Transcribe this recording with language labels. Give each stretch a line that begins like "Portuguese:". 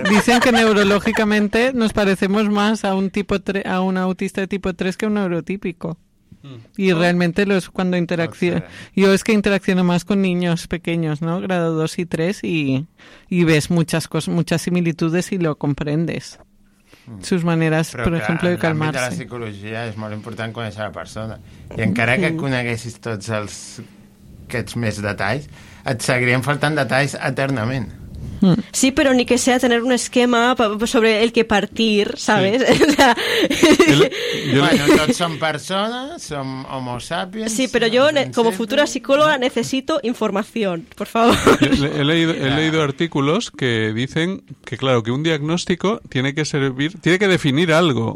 Spanish: Dicen que neurológicamente nos parecemos más a un tipo 3, a un autista de tipo 3 que a un neurotípico. Y realmente lo es cuando interacciono. Yo es que interacciono más con niños pequeños, ¿no? Grado 2 y 3 y ves muchas cosas, muchas similitudes y lo comprendes. Sus maneras,
Catalan: però per exemple, de calmar-se. De la psicologia és molt important conèixer la persona. I encara que coneguessis tots aquests més detalls, et seguirien faltant detalls eternament.
Spanish: Sí, pero ni que sea tener un esquema sobre el que partir, ¿sabes? Sí. O sea... bueno, son personas, son homo sapiens. Sí, pero yo, como futura psicóloga, necesito información, por favor. He leído artículos que dicen que, claro, que un diagnóstico tiene que servir, tiene que definir algo.